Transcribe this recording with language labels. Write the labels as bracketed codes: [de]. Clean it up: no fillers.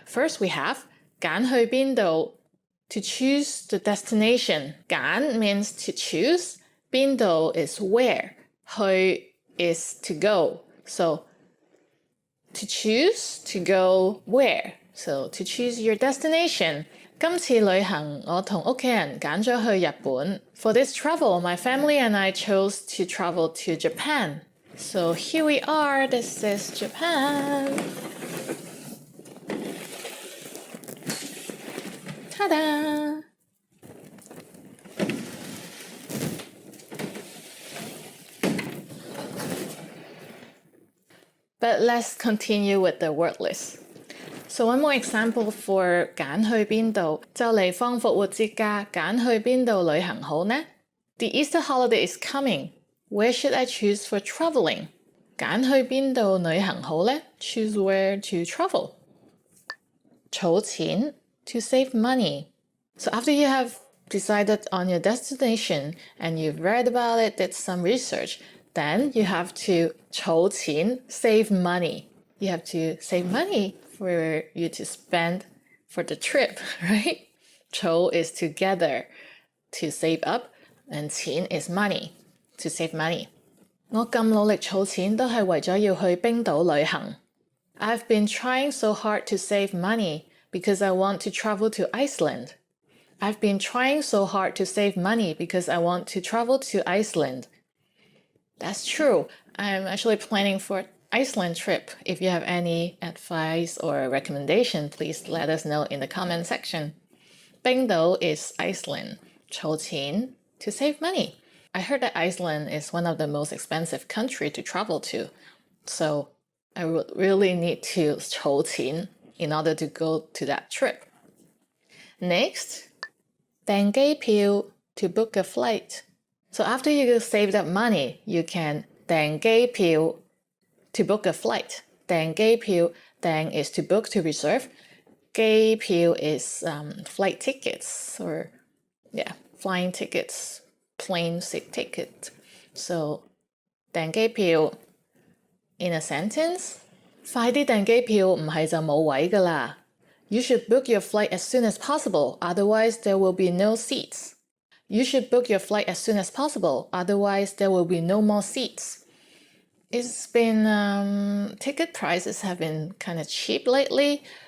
[en] First, we have [yue] 揀去邊度 [en] to choose the destination. 揀 means to choose. 邊度 is where. 去 is to go. So, to choose, to go where. So, to choose your destination. [yue] 今次旅行，我同屋企人揀咗去日本。 [en] For this travel, my family and I chose to travel to Japan. So, here we are. This is Japan. Ta-da! But let's continue with the word list. So one more example for [yue] 揀去邊度，就嚟放復活節假，揀去邊度旅行好呢？ [en] The Easter holiday is coming. Where should I choose for traveling? [yue] 揀去邊度旅行好呢？ [en] Choose where to travel. 儲錢 to save money. So after you have decided on your destination and you've read about it, did some research, then you have to 儲錢, save money. You have to save money for you to spend for the trip, right? 儲 is together, to save up, and 錢 is money, to save money. [yue] 我咁努力儲錢都係為咗要去冰島旅行. [en] I've been trying so hard to save money because I want to travel to Iceland. I've been trying so hard to save money because I want to travel to Iceland. That's true. I'm actually planning for an Iceland trip. If you have any advice or recommendation, please let us know in the comment section. 冰島 is Iceland. 儲錢 to save money. I heard that Iceland is one of the most expensive countries to travel to. So I would really need to 儲錢 in order to go to that trip. Next, 訂機票 to book a flight. So after you saved up money, you can 訂機票 to book a flight. 訂機票 訂 is to book, to reserve. 機票 is flight tickets or flying tickets, plane seat ticket. So [yue] 訂機票 [en] in a sentence, [yue] 快啲訂機票唔係就冇位㗎啦. [en] You should book your flight as soon as possible, otherwise there will be no seats. You should book your flight as soon as possible, otherwise there will be no more seats. It's been, ticket prices have been kind of cheap lately.